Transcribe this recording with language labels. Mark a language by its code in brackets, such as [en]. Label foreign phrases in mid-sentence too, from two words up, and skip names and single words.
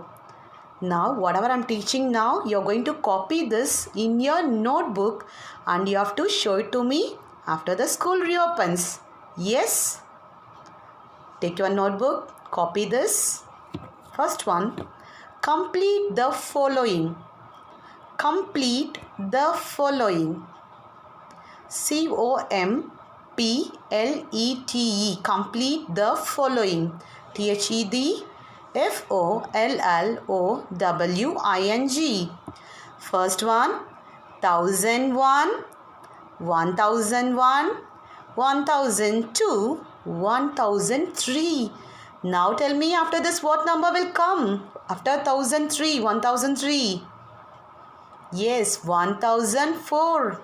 [en] Now whatever I am teaching now, you are going to copy this in your notebook and you have to show it to me after the school reopens. Yes? Take your notebook, copy this. First one, complete the following. Complete the following. C-O-M-P-L-E-T-E. Complete the following. T-H-E-D-F-O-L-L-O-W-I-N-G. First one, 1001, 1001, 1002, 1003. Now tell me after this what number will come? After 1003, 1003. Yes, 1004.